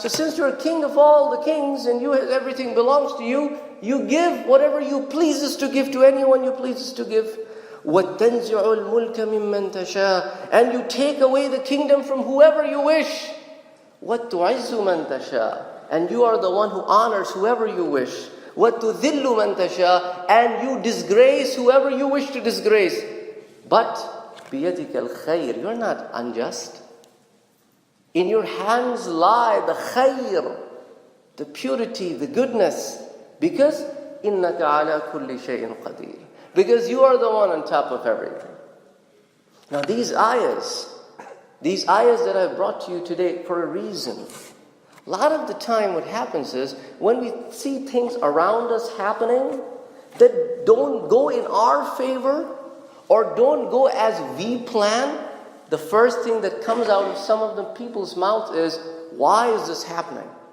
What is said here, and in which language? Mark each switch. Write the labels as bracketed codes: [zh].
[en] So since you're king of all the kings and everything belongs to you, you give whatever you pleases to give to anyone you pleases to give. [ar] وَتَنْزِعُ الْمُلْكَ مِمَّنْ تَشَاءُ. [en] And you take away the kingdom from whoever you wish. [ar] وَتُعِزُّ مَنْ تَشَاءُ. [en] And you are the one who honors whoever you wish. [ar] وَتُذِلُّ مَنْ تَشَاءُ. [en] And you disgrace whoever you wish to disgrace. But [ar] بِيَدِكَ الْخَيْرِ. [en] You're not unjust. In your hands lie the khayr, the purity, the goodness. Because [ar] إِنَّكَ عَلَى كُلِّ شَيْءٍ قَدِيرٍ. [en] Because you are the one on top of everything. Now these ayahs that I brought to you today for a reason. A lot of the time what happens is, when we see things around us happening that don't go in our favor or don't go as we plan, the first thing that comes out of some of the people's mouths is, why is this happening?